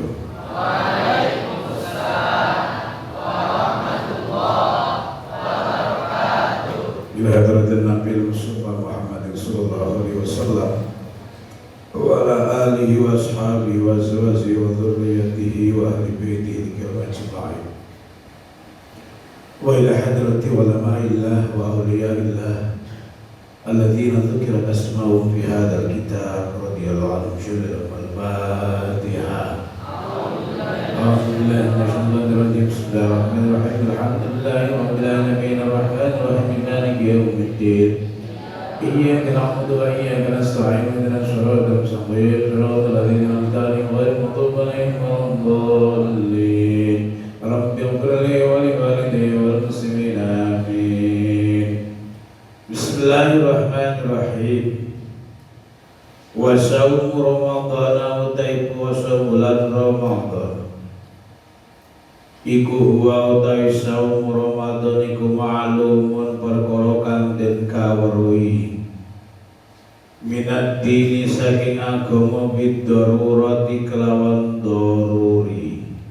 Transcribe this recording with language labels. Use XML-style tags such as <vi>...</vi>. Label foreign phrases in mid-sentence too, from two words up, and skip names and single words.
<ar>وعليكم السلام ورحمة الله وبركاته. إلى حضرة النبي المصطفى محمد صلى الله عليه وسلم وعلى آله وأصحابه وأزواجه وذرياته وأهل بيته أجمعين. وإلى حضرة علماء الله وأولياء الله الذين ذكرت أسماؤهم في هذا الكتاب رضي الله عنهم جلا الفاتحة. أعوذ بالله من الشيطان الرجيم. بسم الله الرحمن الرحيم. الحمد لله رب العالمين الرحمن الرحيم مالك يوم الدين. إياك نعبد وإياك نستعين اهدنا الصراط المستقيم صراط الذين أنعمت عليهم غير المغضوب عليهم ولا الضالين. رب اغفر لي ولوالدي والمسلمين آمين. Bismillahirrahmanirrahim. وصوم رمضان</ar> <jv>utai puasa bulan Ramadan iku huwa utai</jv> <ar>صوم رمضان</ar> <jv>iku ma'lumun perkara kang den kawruhi</jv> <ar>من الدين</ar> <jv>saking agama biddarurati kelawan daruri</jv>